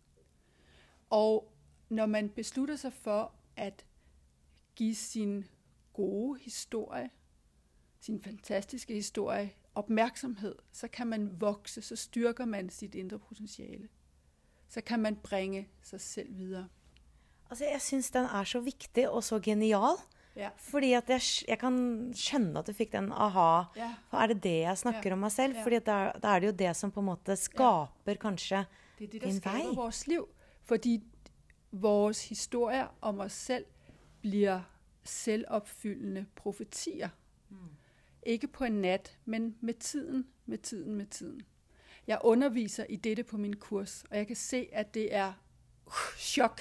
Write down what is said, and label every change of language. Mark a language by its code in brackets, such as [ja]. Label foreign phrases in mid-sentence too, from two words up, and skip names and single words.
[da] Og når man beslutter sig for at give sin gode historie, sin fantastiske historie, opmærksomhed, så kan man vokse, så styrker man sit indre potentiale. Så kan man bringe sig selv videre. Altså, jeg synes den er så vigtig og så genial. Ja. [no] Fordi at jeg kan skjønne at du fikk den aha. Ja. For er det jeg snakker om meg selv? Ja. Fordi at da er det jo det som på en måte skaper kanskje [da] Det er det, [no] din [da] der skaber [no] vei. [da] vores liv. Fordi vores historier om os selv bliver selvopfyldende profetier. Ikke på en nat, men med tiden. Jeg underviser i dette på min kurs, og jeg kan se, at det er chok.